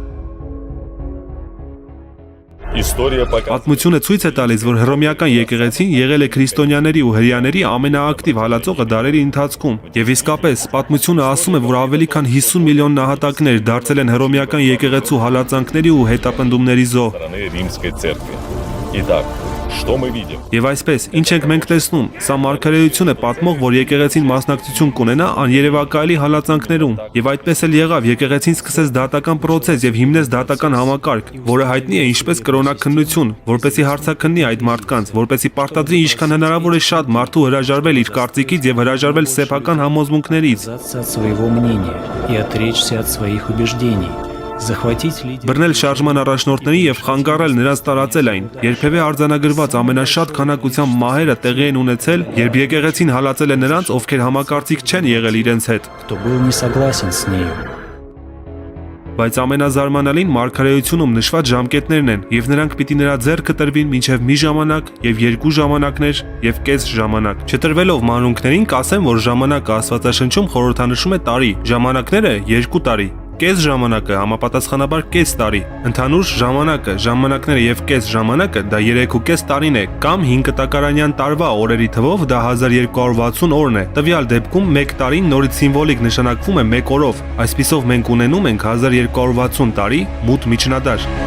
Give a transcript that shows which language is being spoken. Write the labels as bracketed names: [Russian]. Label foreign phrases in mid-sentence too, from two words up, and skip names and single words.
[Armenian] Պատմությունը ցույց է տալիս, որ հռոմեական եկեղեցին եղել է քրիստոնյաների ու հրեաների ամենաակտիվ հալածողը դարերի ընթացքում։ Եվ իսկապես, պատմությունը ասում է, որ ավելի քան 50 միլիոն նահատակներ դարձել են հռոմեական եկեղեցու հալածանքների ու հետապնդումների զոհ։ [Russian] Что мы видим? [Armenian] Եվ այսպես, ինչ ենք մենք տեսնում, սա մարգարեություն է պատմող, որ եկեղեցին մասնակցություն կունենա աներևակայելի հալածանքներում։ Եվ այդպես էլ եղավ, եկեղեցին սկսեց դատական process եւ հիմնեց դատական համակարգ, որը հայտնի է ինչպես կրոնակնություն, որպեսի հարցաքննի այդ մարդկանց, որպեսի պարտադրի ինչքան հնարավոր է շատ մարդու հրաժարվել իր կարծիքից եւ հրաժարվել սեփական համոզմունքներից։ [Russian] От своего мнения и отречься от своих убеждений. [Armenian] Բռնել շարժման առաջնորդների եւ խանգարել նրանց տարածել այն։ Երբևէ արձանագրված ամենաշատ քանակությամբ մահերը տեղի են ունեցել, երբ եկեղեցին հալածել է նրանց, ովքեր համակարծիք չեն եղել իրենց հետ։ [Russian] Кто был не согласен с нею. [Armenian] Բայց ամենազարմանալին մարգարեությունում նշված ժամկետներն են, եւ նրանք պիտի նրա ձեռքը տրվին մինչեւ մի ժամանակ եւ երկու ժամանակներ եւ կես ժամանակ։ Չտրվելով մանրունքներին կասեմ, որ ժամանակը Աստվածաշնչում խորհրդանշում է տարի, ժամանակները 2 տարի։ Կես ժամանակը համապատասխանաբար կես տարի, ընդհանուր ժամանակները եւ կես ժամանակը դա 3.5 տարին է, կամ 5 տակարանյան տարվա օրերի թվով դա 1260 օրն է։ Տվյալ դեպքում 1 տարին նորից սիմվոլիկ նշանակվում է 1 օրով։ Այսպիսով մենք ունենում ենք 1260 տարի մութ միջնադար։